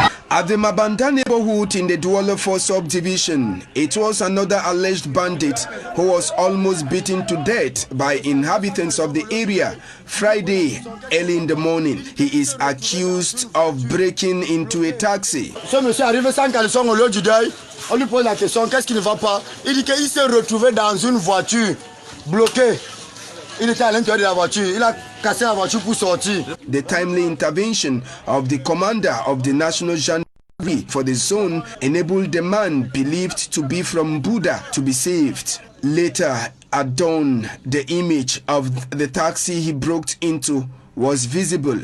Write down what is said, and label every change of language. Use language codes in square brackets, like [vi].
[en] At the Mabanda neighborhood in the Douala 4 subdivision, it was another alleged bandit who was almost beaten to death by inhabitants of the area Friday early in the morning. He is accused of breaking into a taxi. [fr] Ce monsieur est arrivé sans caleçon au lieu du deuil. On lui pose la question, qu'est-ce qui ne va pas? Il dit qu'il s'est retrouvé dans une voiture bloquée. Il était à l'intérieur de la voiture. Il a cassé la voiture pour sortir. [en] The timely intervention of the commander of the National Gendarmerie for the zone enabled the man believed to be from Buda to be saved. Later at dawn, the image of the taxi he broke into was visible.